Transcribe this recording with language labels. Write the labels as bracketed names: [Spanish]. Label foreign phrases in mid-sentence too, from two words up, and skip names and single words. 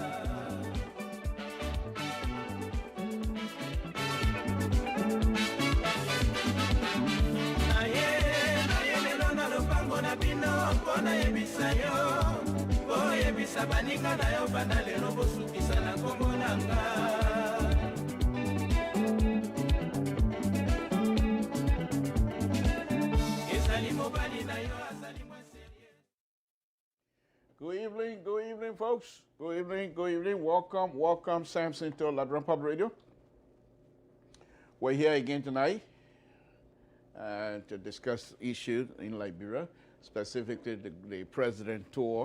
[Lingala] naye lelo na lopango na bino mpo nayebisa yo oyebisa baninga na yo bana lelo bosukisa na kombo nanga [English] Good evening, folks. Good evening. Welcome, Samson to Ladron Pub Radio. We're here again tonight to discuss issues in Liberia, specifically the president tour.